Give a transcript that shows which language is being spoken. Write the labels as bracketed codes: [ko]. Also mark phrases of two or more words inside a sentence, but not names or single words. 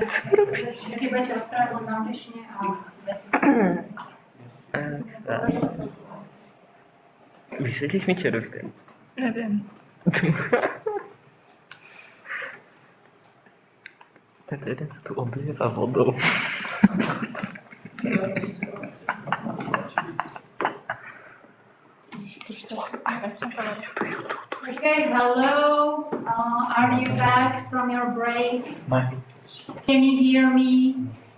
[sk] Keď budete rozprávať len v angličtine a veci. Vysvetlíš mi, čo robíte? Neviem. Tento jeden sa tu oblieva vodou. [en] Okay, hello. Are you back from your break? Can you hear me?